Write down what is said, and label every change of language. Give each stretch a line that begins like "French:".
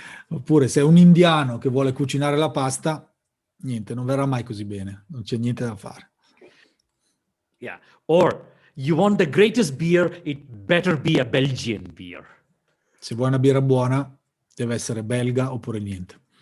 Italian: Oppure se è un indiano che vuole cucinare la pasta, niente, non verrà mai così bene, non c'è niente da fare.
English: Yeah. Or you want the greatest beer, it better be a Belgian beer.
Italian: Se vuoi una birra buona, deve essere belga oppure niente.